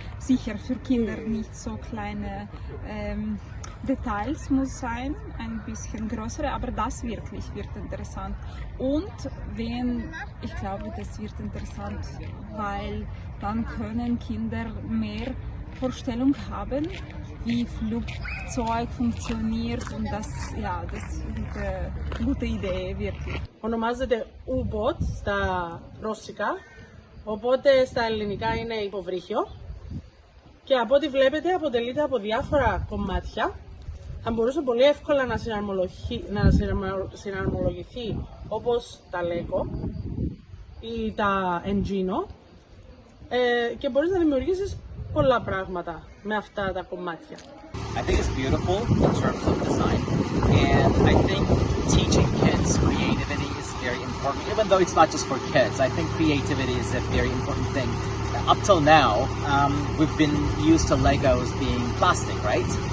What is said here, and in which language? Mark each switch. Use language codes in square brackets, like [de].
[de] Sicher für Kinder nicht so kleine Details muss sein, ein bisschen größere, aber das wirklich wird interessant. Und ich glaube, das wird interessant, weil dann können Kinder mehr Vorstellung haben, wie Flugzeug funktioniert und das ist eine gute Idee wirklich. [el] Ονομάζεται U-Boat στα ρώσικα, οπότε στα ελληνικά είναι υποβρύχιο και από ό,τι βλέπετε αποτελείται από διάφορα κομμάτια. Θα μπορούσε πολύ εύκολα να συναρμολογηθεί όπως τα Lego ή τα Engino και μπορείς να δημιουργήσεις πολλά πράγματα με αυτά τα κομμάτια. [en] I think it's beautiful in terms of design, and I think teaching kids creativity is very important. Even though it's not just for kids, I think creativity is a very important thing. Up till now, we've been used to Legos being plastic, right?